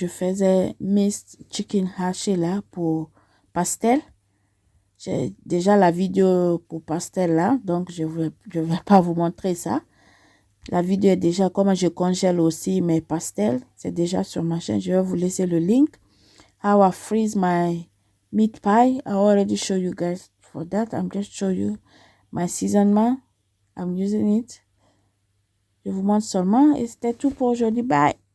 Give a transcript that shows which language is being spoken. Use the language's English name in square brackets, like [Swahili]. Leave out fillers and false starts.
[French] Je faisais minced chicken haché là pour pastel. J'ai déjà la vidéo pour pastel là, donc je vais pas vous montrer ça. La vidéo est déjà comment je congèle aussi mes pastels. C'est déjà sur ma chaîne. Je vais vous laisser le link. [English] How I freeze my meat pie. I already show you guys for that. I'm just show you my seasoning. I'm using it. [French] Je vous montre seulement. Et c'était tout pour aujourd'hui. Bye.